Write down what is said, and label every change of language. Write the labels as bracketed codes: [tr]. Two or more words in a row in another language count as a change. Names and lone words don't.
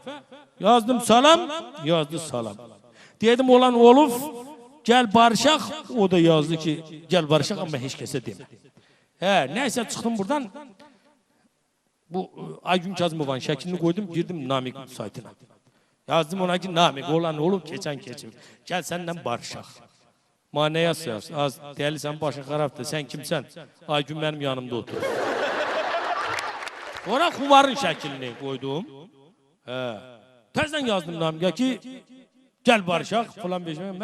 [az] Yazdım salam, yazdı salam. Dedim olan olub, gel barışaq. O da yazdı ki gel barışaq ama heç kəsə demədi. Neyse çıxdım buradan. Bu Aygün Kazımovanın şəklini koydum, girdim Namik saytına. Yazdım ona ki Namik olan olub, keçən keçib. Gel senden barışaq. Mane yaz. Az değerli sen başın xarabdır. Sen kimsən? Aygün [tr] benim yanımda otur. [az] Sonra Xumarın şəklini koydum. Təzdən yazdım Namik'e ki gel barışaq falan beşime.